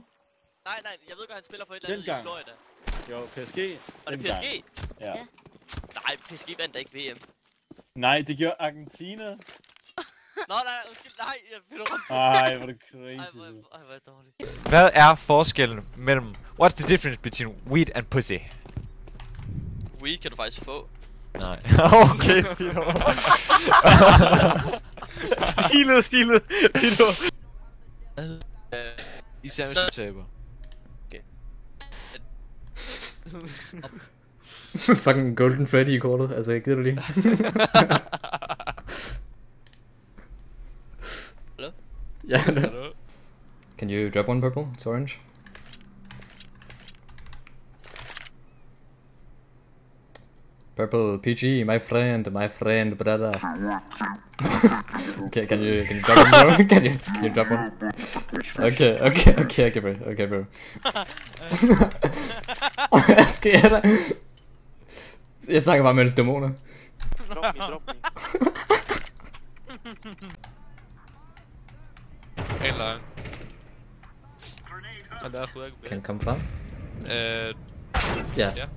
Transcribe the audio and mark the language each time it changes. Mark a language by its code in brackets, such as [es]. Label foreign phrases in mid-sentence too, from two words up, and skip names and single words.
[da] Nej, jeg ved godt, han spiller for et eller andet i Florida. Jo, PSG. Var det PSG? Ja. Nej, PSG vandt da ikke VM. Nej, det gjorde Argentina. Nå, undskyld, nej, jeg finder rundt. Ej, hvor er det crazy. Ej, hvor er det dårligt. Hvad er forskellen mellem... [en] What's the difference between weed and pussy? [da] Weed kan du faktisk få. Nej. Okay, Stilet. Især hvis du taber. Fucking Golden Freddy i kortet, altså jeg gider du lige. [en] Hello? [da] Ja, [en] hello. Can you drop one purple? It's orange. Purple PG, my friend, brother. Okay, can you drop one more? Can you drop one? Okay, bro. [da] Hvad sker der? Jeg snakker bare med hans dæmoner. [en] Drop me. [da] Eller... [en] Can come from? [da] Ja. Ja.